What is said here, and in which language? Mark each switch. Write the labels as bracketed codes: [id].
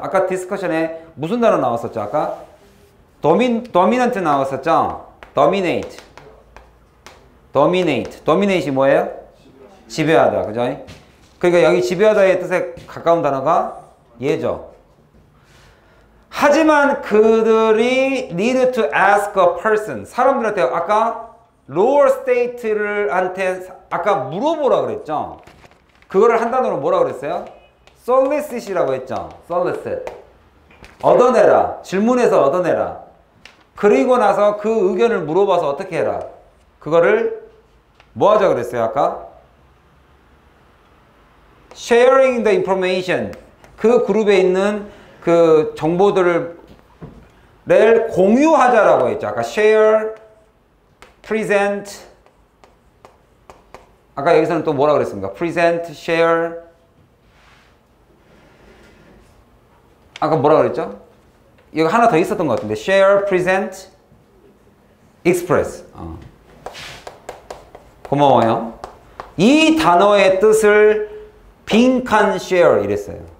[ko] 아까 discussion에 무슨 단어 나왔었죠? 아까? dominant 나왔었죠? dominate. dominate이 뭐예요? 지배하다. 그죠? 그러니까 여기 지배하다의 뜻에 가까운 단어가 얘죠. 하지만 그들이 [en] need to ask a person. [ko] 사람들한테 아까 lower state한테 아까 물어보라 그랬죠. 그거를 한 단어로 뭐라 그랬어요? solicit이라고 했죠. solicit. 얻어내라. 질문해서 얻어내라. 그리고 나서 그 의견을 물어봐서 어떻게 해라. 그거를 뭐 하자 그랬어요 아까? [en] Sharing the information. [ko] 그 그룹에 있는 그 정보들을 공유하자라고 했죠. 아까 share, present. 아까 여기서는 또 뭐라 그랬습니까? [en] present, share. [ko] 아까 뭐라 그랬죠? 이거 하나 더 있었던 것 같은데 share, present, express. 고마워요. 이 단어의 뜻을 빈칸 share 이랬어요.